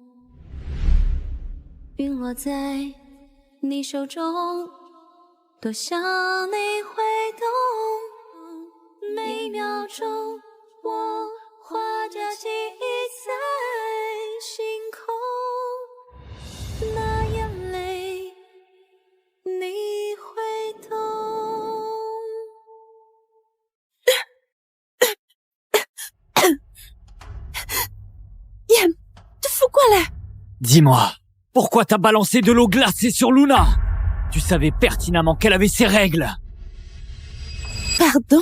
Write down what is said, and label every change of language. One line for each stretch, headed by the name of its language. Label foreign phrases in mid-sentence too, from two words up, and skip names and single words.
Chinese: 陨落在你手中，多想你会懂，每秒钟我画着记忆在星空，那眼泪你会懂。
French: Yann, tu fous quoi là? Dis-moi, pourquoi t'as balancé de l'eau glacée sur Luna? Tu savais pertinemment qu'elle avait ses règles. Pardon?